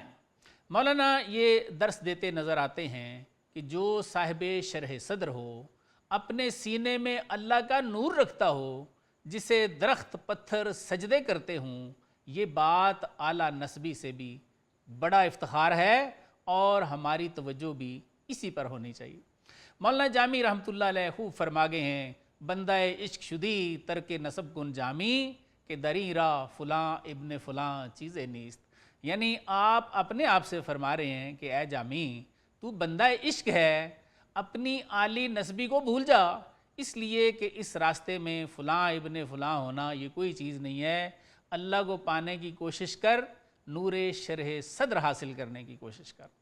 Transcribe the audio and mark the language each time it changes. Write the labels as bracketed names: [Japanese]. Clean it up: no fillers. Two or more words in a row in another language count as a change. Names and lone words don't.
[Urdu] مولانا یہ درس دیتے نظر آتے ہیں کہ جو صاحب شرح صدر ہو، اپنے سینے میں اللہ کا نور رکھتا ہو، جسے درخت پتھر سجدے کرتے ہوں، یہ بات اعلیٰ نسبی سے بھی بڑا افتخار ہے اور ہماری توجہ بھی اسی پر ہونی چاہیے۔ مولانا جامی رحمۃ اللہ علیہ خوب فرما گئے ہیں، [Persian] بندہ عشق شدی ترک نسب کن جامی کہ دری را فلاں ابن فلاں چیزیں نیست۔ [Urdu] یعنی آپ اپنے آپ سے فرما رہے ہیں کہ اے جامی، تو بندہ عشق ہے، اپنی عالی نسبی کو بھول جا، اس لیے کہ اس راستے میں فلاں ابن فلاں ہونا یہ کوئی چیز نہیں ہے۔ اللہ کو پانے کی کوشش کر، نور شرح صدر حاصل کرنے کی کوشش کر۔